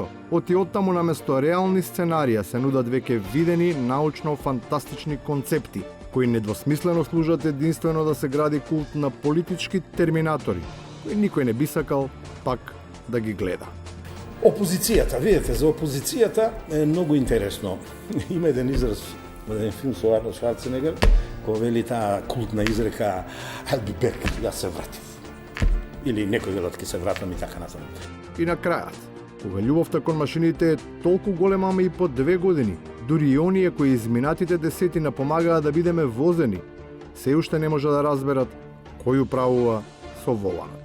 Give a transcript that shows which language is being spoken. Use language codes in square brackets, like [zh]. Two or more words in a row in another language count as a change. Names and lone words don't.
[mk] Оти оттаму наместо реални сценарија се нудат веќе видени научно-фантастични концепти, кои недвосмислено служат единствено да се гради култ на политички терминатори, кои никој не би сакал пак да ги гледа. Опозицијата, видите, за опозицијата е многу интересно. Има еден израз во еден филм со Арнолд Шварценегер, кој вели таа култна изрека [en] I'll be back, [mk] јас се вратив. Или некој велат ќе се вратам и така натаму. И на крајот, кога љубовта кон машините е толку голема, ама и по 2 години, дури и оние кои изминатите десетина помагаат да бидеме возени, се уште не може да разберат кој управува со воланот.